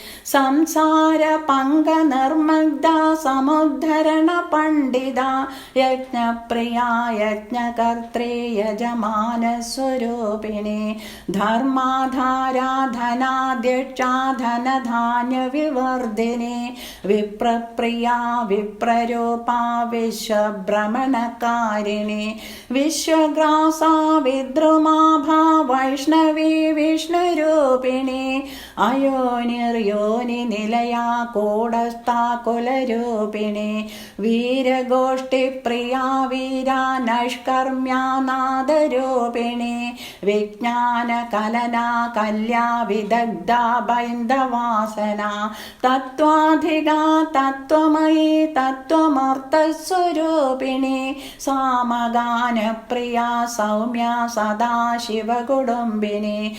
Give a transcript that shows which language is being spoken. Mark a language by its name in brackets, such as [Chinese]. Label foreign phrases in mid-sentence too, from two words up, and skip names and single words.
[Sanskrit] संसारपङ्कनिर्मुग्धा समुद्धरणपण्डिता यज्ञप्रिया यज्ञकर्त्री यजमानस्वरूपिणी धर्माधारा धनाध्यक्षा धनधान्यविवर्धिनी विप्रप्रिया विप्ररूपा विश्वभ्रमणकारिणी विश्वग्रासा विद्रुमाभा वैष्णवी विष्णुरूपिणी അയോനിർയോനി നിലയാ കൂടസ്ഥാ കുലരൂപിണി വീരഗോഷ്ഠിപ്രിയാ വീരാ നൈഷ്കർമ്മ്യാ നാദരൂപിണി വിജ്ഞാന കലനാ കല്യാ വിദഗ്ധ ബൈന്ദവാസന തത്വാധികാ തത്വമയീ തത്വമർത്ഥസ്വരൂപിണി സാമഗാനപ്രിയാ സൗമ്യാ സദാശിവകുടുംബിനി